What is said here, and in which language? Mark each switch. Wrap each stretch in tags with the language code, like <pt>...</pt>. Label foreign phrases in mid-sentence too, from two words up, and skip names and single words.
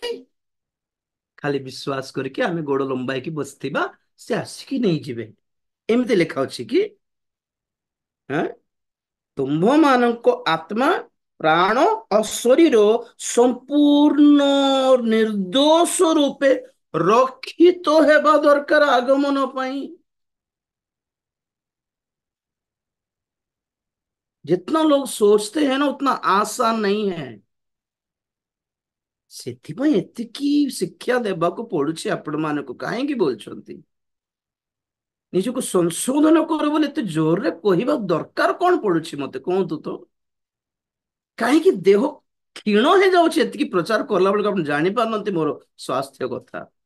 <or>ଖାଲି ବିଶ୍ୱାସ କରିକି ଆମେ ଗୋଡ଼ ଲମ୍ବାଇକି ବସିଥିବା, ସେ ଆସିକି ନେଇଯିବେ, ଏମିତି ଲେଖା ଅଛି କି? ତୁମ୍ଭମାନଙ୍କ ଆତ୍ମା, ପ୍ରାଣ ଆଉ ଶରୀର ସମ୍ପୂର୍ଣ୍ଣ ନିର୍ଦ୍ଦୋଷ ରୂପେ ରକ୍ଷିତ ହେବା ଦରକାର ଆଗମନ ପାଇଁ।</or> <hi>जितना लोग सोचते हैं ना उतना आसान नहीं है।</hi> <or>ସେଥିପାଇଁ ଏତିକି ଶିକ୍ଷା ଦେବାକୁ ପଡୁଛି ଆପଣ ମାନଙ୍କୁ। କାହିଁକି ବୋଲଛନ୍ତି? ନିଜକୁ ସଂଶୋଧନ କର ବୋଲି ଏତେ ଜୋରରେ କହିବା ଦରକାର କଣ ପଡୁଛି ମତେ କୁହନ୍ତୁ ତ? କାହିଁକି ଦେହ କ୍ଷୀଣ ହେଇଯାଉଛି ଏତିକି ପ୍ରଚାର କଲା ବେଳକୁ ଆପଣ ଜାଣିପାରୁନାହାନ୍ତି ମୋର ସ୍ୱାସ୍ଥ୍ୟ କଥା।</or>